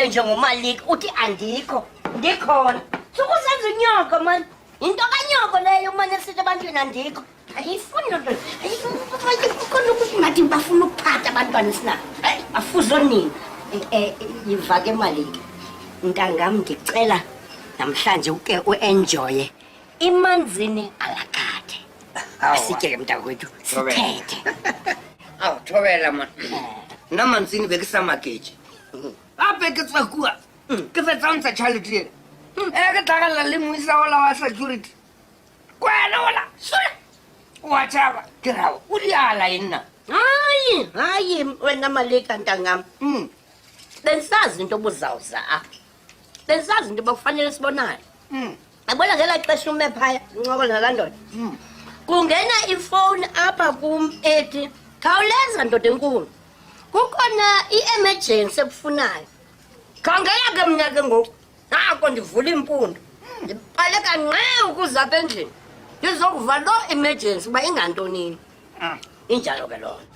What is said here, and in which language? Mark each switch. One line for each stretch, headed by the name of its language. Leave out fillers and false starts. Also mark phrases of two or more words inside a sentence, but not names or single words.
Xhosa: njengomalika uthi andikho ndikhona sukusenza unyoko mani yinto kanyoko leyo umane esithi ebantwini andikho ayifuni loo nto kukhona ukuthi ngathi bafuna ukuphatha abantwana esinabo bafuze onina yiva ke malika ntangam ndicela namhlanje uke uenjoye imanzini alakade asitye ke mntakwethu sithethe
Northern Sotho: awu thobela mona nna mantsini be ke sa maketse gape ke tswa kua ke fetsa ntsha tšhalete ele ke tlagalela le moisa ola wa security kwena ola wa tšhaba ke rao o di ala e nna
Xhosa: hayi wena Malika ntangam bendisazi into obuzawuza bendisazi into bakufanele sibonayo yabona ngela xesha ume phaya uncokola nalaa ndoda kungena ifowuni apha kum ethi khawuleza ndoda enkulu kukhona i-emergency ekufunayo khangela ke mna ke ngoku nako ndivula impundo ndiqale kanqe ukuza apha endlini ndizokuva loo emergency uba ingantonini injalo ke loo nto